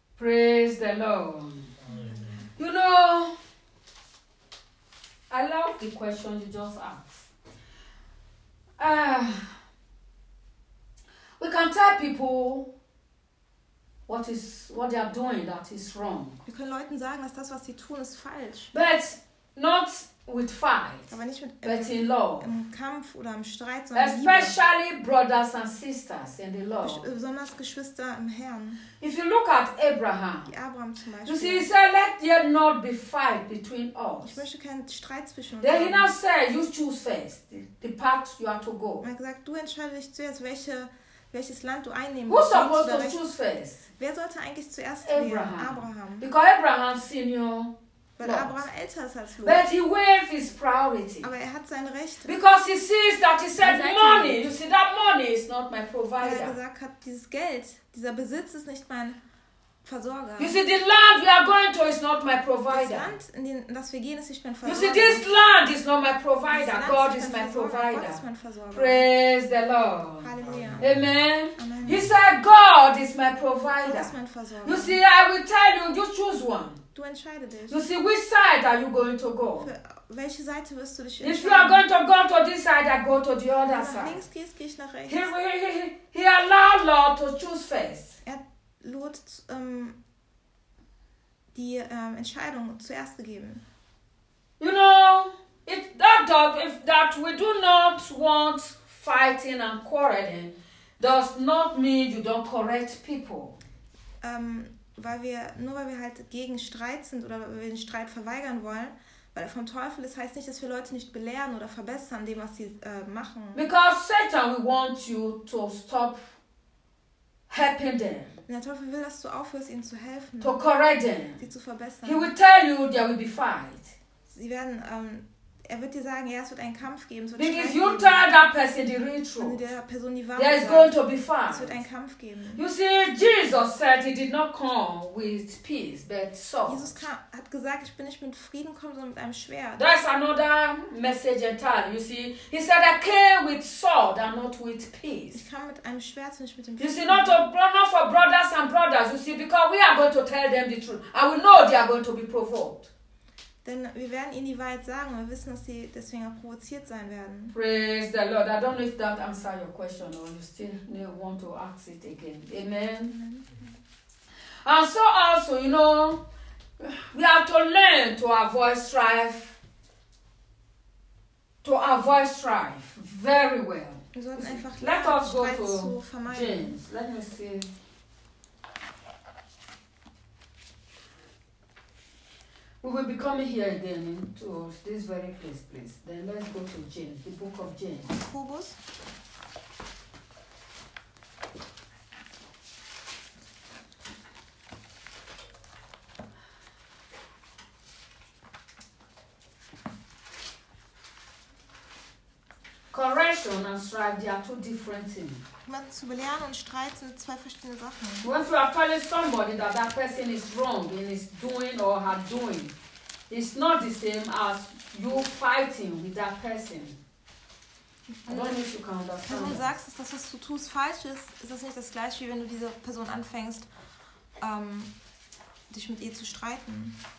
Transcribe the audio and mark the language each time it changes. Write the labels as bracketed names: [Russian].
[English] Praise the Lord. You know, I love the question you just asked. We can tell people what they are doing that is wrong. [German] Wir können Leuten sagen, dass das, was sie tun, ist falsch. [English] But not with fight, [German] aber nicht mit [English] but in love. [German] Im Kampf oder im Streit, sondern [English] especially Liebe. Brothers and sisters in the Lord. [German] Besonders Geschwister im Herrn. [English] If you look at Abraham, [German] Abraham zum Beispiel, [English] you see, he said, let there not be fight between us. [German] Ich möchte keinen Streit zwischen uns. [English] Then he now said, you choose first the path you are to go. [German] Er hat gesagt, du entscheidest dich zuerst, welches Land du einnehmen willst. [English] Who supposed to choose first? [German] Wer sollte eigentlich zuerst gehen? [English] Abraham. Because Abraham senior. [German] Weil Abraham älter ist als Lot. [English] But he waived his priority. [German] Aber er hat sein Recht. [English] Because he sees that he said money. You see, that money is not my provider. [German] Weil er gesagt hat, dieses Geld, dieser Besitz ist nicht mein Versorger. [English] You see, the land we are going to is not my provider. [German] Das Land, in das wir gehen, ist nicht mein Versorger. [English] You see, this land is not my provider. God is my provider. [German] Gott ist mein Versorger. [English] Praise the Lord. [German] Halleluja. Amen. Amen. [English] He said, God is my provider. [German] Gott ist mein Versorger. [English] You see, I will tell you, you choose one. [German] Du entscheide dich. [English] You see, which side are you going to go? [German] Für welche Seite wirst du dich entscheiden? [English] If you are going to go to this side, I go to the other side. [German] Links gehst, geh ich nach rechts. [English] He allowed Lot to choose first. [German] Er hat Lot die Entscheidung zuerst gegeben. [English] You know, if we do not want fighting and quarreling, does not mean you don't correct people. [German] Weil wir halt gegen Streit sind oder weil wir den Streit verweigern wollen, weil er vom Teufel ist, heißt nicht, dass wir Leute nicht belehren oder verbessern, dem, was sie machen. [English] Because Satan will want you to stop helping them. [German] Und der Teufel will, dass du aufhörst, ihnen zu helfen. [English] To correct them. [German] Sie zu verbessern. [English] He will tell you there will be fight. [German] Sie werden, er wird dir sagen, ja, es wird einen Kampf geben. Es wird [English] Because [German] Streit [English] you [German] geben. [English] Tell that person the real truth. [German] Wenn du der Person die Wahrheit [English] there is going to be fight. [German] Es wird einen Kampf geben. [English] You see, Jesus said he did not come with peace, but sword. [German] Jesus hat gesagt, ich bin nicht mit Frieden gekommen, sondern mit einem Schwert. [English] That is another message entirely. You see, he said I came with sword and not with peace. [German] Ich kam mit einem Schwert, nicht mit dem Frieden. [English] You see, not for brothers and brothers. You see, because we are going to tell them the truth. I will know they are going to be provoked. [German] Denn wir werden ihnen die Wahrheit sagen und wir wissen, dass sie deswegen auch provoziert sein werden. [English] Praise the Lord. I don't know if that answers your question or you still want to ask it again. Amen. Amen. And so also, you know, we have to learn to avoid strife. To avoid strife very well. [German] Wir sollten einfach lernen, Streit zu vermeiden. [English] Let me see. We will be coming here again to this very place, please. Then let's go to James, the book of James. Kubus. Correction and strife, they are two different things. [German] Zu belehren und Streit sind zwei verschiedene Sachen. [English] When you are telling somebody that that person is wrong in his doing or her doing, it's not the same as you fighting with that person. I don't know if you can understand. [German] Wenn du sagst, dass das, was du tust, falsch ist, ist das nicht das gleiche, wie wenn du diese Person anfängst, dich mit ihr zu streiten.